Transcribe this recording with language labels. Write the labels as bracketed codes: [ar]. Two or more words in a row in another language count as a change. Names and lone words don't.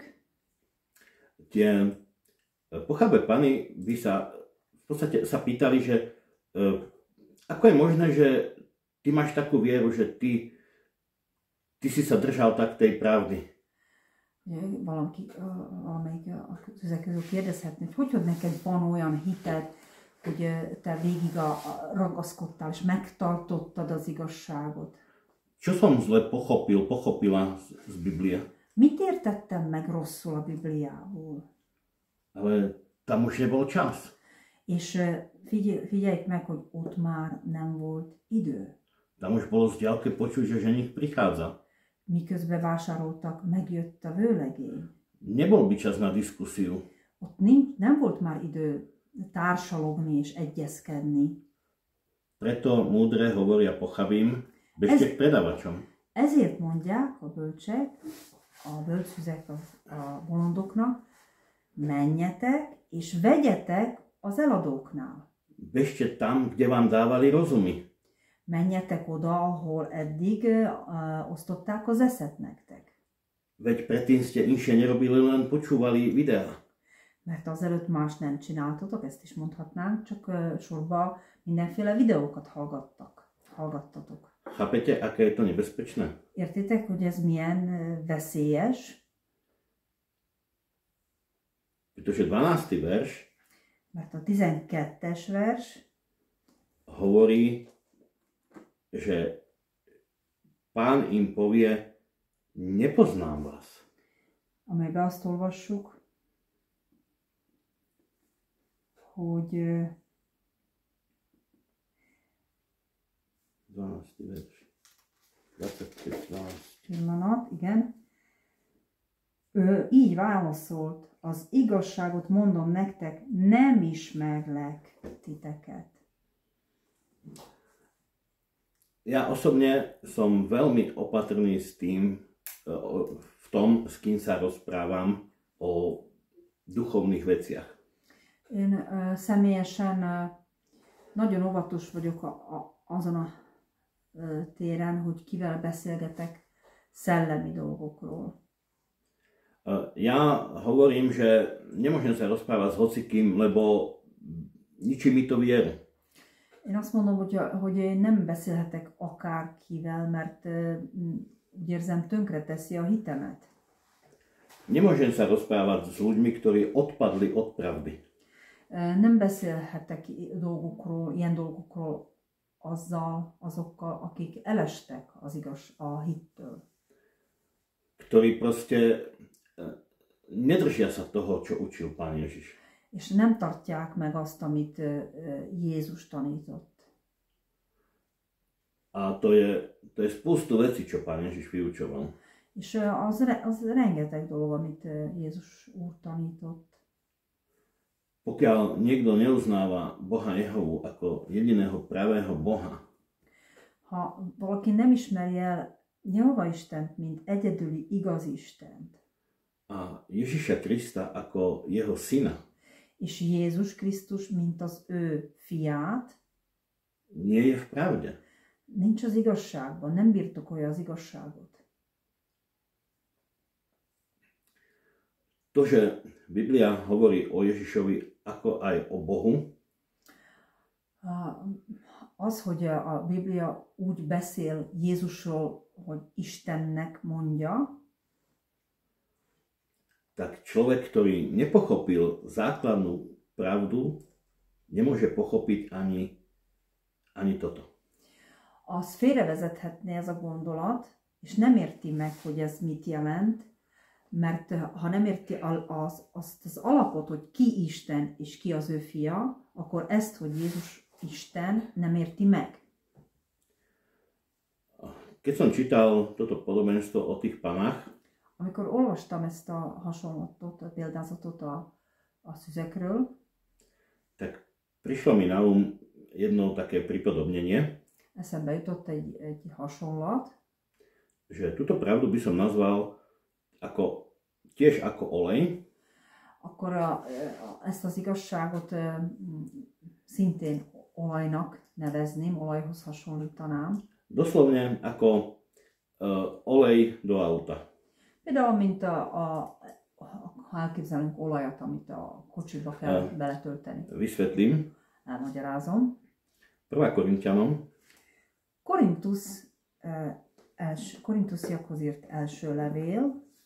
[sk] tie pochabé pany by sa v podstate sa pýtali, že ako je možné, že ty máš takú vieru, že ty si sa držal tak tej pravdy. [hu] Valamelyik ezek közül kérdezhetné, hogy neked van olyan hited, hogy te végig ragaszkodtál és megtartottad az igazságot. [sk] Čo som zle pochopila z Biblie? [hu] Mit értettem meg rosszul a Bibliából? [sk] Ale tam už nebol čas. [hu] És figyeljük meg, hogy ott már nem volt idő. [sk] Tam už bolo z diaľky počuť, že ženich prichádza. [hu] Miközben vásároltak, megjött a vőlegény. [sk] Nebol by čas na diskusiu. [hu] Ott nem volt már idő társalogni és egyezkedni. [sk] Preto múdre hovoria pochabým, bežte k predavačom. [hu] Ezért mondják a bölcsek, a bölcszüzek a bolondoknak, menjetek és vegyetek az eladóknál. [sk] Bežte tam, kde vám dávali rozumy. [hu] Menjetek oda, ahol eddig osztották az eszet nektek. [sk] Veď predtým ste inšie nerobili, len počúvali videá. [hu] Mert azelőtt más nem csináltatok, ezt is mondhatnánk, csak sorba mindenféle videókat hallgattatok. [sk] Chápete, aké je to nebezpečné? [hu] Értitek, hogy ez milyen veszélyes? [sk] Pretože 12. verš [hu] Mert a 12-es vers [sk] hovorí, že Pán im povie, nepoznám vás. [hu] Amelyben azt olvassuk, hogy [sk] 12. verš. 25. [hu] Pillanat, igen. Ő így válaszolt, az igazságot mondom nektek, nem ismerlek titeket. [sk] Ja osobne som veľmi opatrný s tým, v tom, s kým sa rozprávam o duchovných veciach. [hu] Én személyesen nagyon óvatos vagyok azon a téren, hogy kivel beszélgetek szellemi dolgokról. [sk] Ja hovorím, že nemôžem sa rozprávať s hocikým, lebo ničí mi to vieru. [hu] Én azt mondom, hogy én nem beszélhetek akárkivel, mert úgy érzem, tönkreteszi a hitemet. [sk] Nemôžem sa rozprávať s ľuďmi, ktorí odpadli od pravdy. [hu] Nem beszélhetek ilyen dolgokról azokkal, akik elestek a hittől. [sk] Ktorí proste nedržia sa toho, čo učil Pán Ježiš. [hu] És nem tartják meg azt, amit Jézus tanított. [sk] A to je spústu vecí, čo Pán Ježiš vyučoval. [hu] És az rengeteg dolog, amit Jézus úr tanított. [sk] Pokiaľ niekto neuznáva Boha Jehovu ako jediného pravého Boha, [hu] ha valaki nem ismeri el Jehova Istent, mint egyedüli igaz Istent, [sk] a Ježiša Krista ako jeho syna, [hu] és Jézus Krisztus, mint az ő fiát, [sk] nie je v pravde. [hu] nincs az igazságban, nem birtokolja az igazságot. [sk] To, že Biblia hovorí o Ježišovi ako aj o Bohu, [hu] az, hogy a Biblia úgy beszél Jézusról, hogy Istennek mondja, [sk] tak človek, ktorý nepochopil základnú pravdu, nemôže pochopiť ani toto. [hu] Az félrevezethetné ez a gondolat, és nem érti meg, hogy ez mit jelent, mert ha nem érti azt az alapot, hogy ki Isten és ki az ő fia, akkor ezt, hogy Jézus Isten, nem érti meg. [sk] Keď som čítal toto podobenstvo o tých panách, [hu] amikor olvastam ezt a hasonlatot, a példázatot a szüzekről, [sk] tak prišlo mi na jedno také pripodobnenie, [hu] eszembe jutott egy hasonlat, [sk] že túto pravdu by som nazval tiež ako olej. [hu] Akkor ezt az igazságot szintén olajnak nevezném, olajhoz hasonlítanám. [sk] Doslovne ako olej do auta. [hu] Például, mint ha elképzelünk olajat, amit a kocsiba kell beletölteni. [sk] Vysvetlím. [hu] Elmagyarázom. [sk] 1. Korinťanom. [hu] Korintusiakhoz írt első levél.